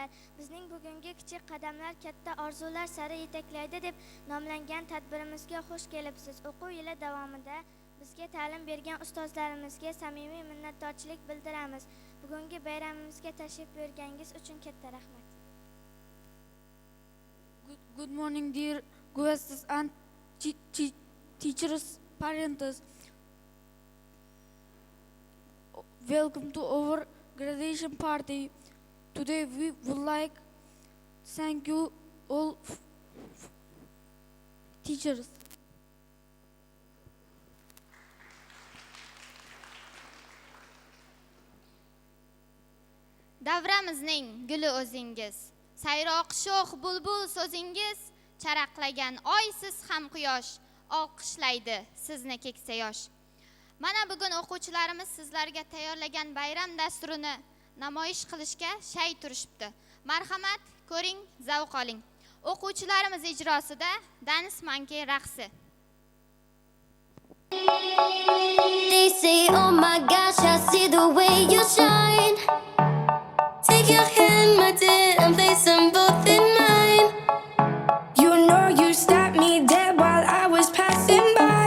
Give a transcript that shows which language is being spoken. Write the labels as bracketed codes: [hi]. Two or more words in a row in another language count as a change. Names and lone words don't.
[uz] Bizning bugungi kichik qadamlar katta orzular sari yetaklaydi deb nomlangan tadbirimizga xush kelibsiz. O'quv yili davomida bizga ta'lim bergan ustozlarimizga samimiy minnatdorchilik bildiramiz. Bugungi bayramimizga tashrif buyurganingiz uchun katta rahmat. [en] Good morning, dear guests and teachers, parents. Welcome to our graduation party. Today we would like to thank you all teachers. [uz] Davramizning guli o'zingiz, sayroq sho'x bulbul so'zingiz, charaqlagan oysiz ham quyosh, olqishlaydi sizni keksa yosh. Mana bugun o'quvchilarimiz sizlarga tayyorlagan bayram dasturini namoyish qilishga shay turishibdi. Marhamat, ko'ring, zavq oling. O'quvchilarimiz ijrosida Dance Monkey raqsi. [en] They say, oh my gosh, I see the way you shine. Take your hand, my dear, and place them both in mine. You know you stopped me dead while I was passing by.